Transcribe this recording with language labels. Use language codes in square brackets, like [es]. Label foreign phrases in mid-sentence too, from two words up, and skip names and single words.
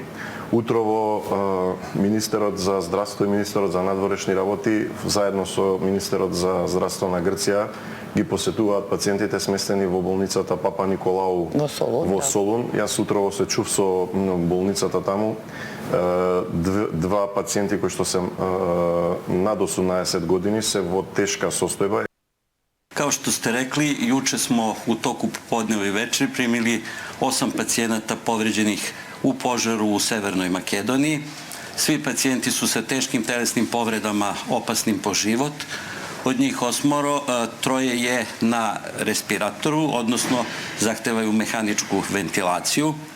[mk] Утрово министерот за здравство и министерот за надворешни работи заедно со министерот за здравство на Грција ги посетуваат пациентите сместени во болницата Папа Николау во Солун. Јас утрово се чув со болницата таму. 2 пациенти кои што се над 18 години се во тешка состојба. [sr] Kao što ste rekli, juče smo u toku popodneva i večeri primili 8 pacijenata povređenih u požaru u Severnoj Makedoniji. Svi pacijenti su sa teškim telesnim povredama opasnim po život. Od njih 8, 3 je na respiratoru, odnosno zahtevaju mehaničku ventilaciju.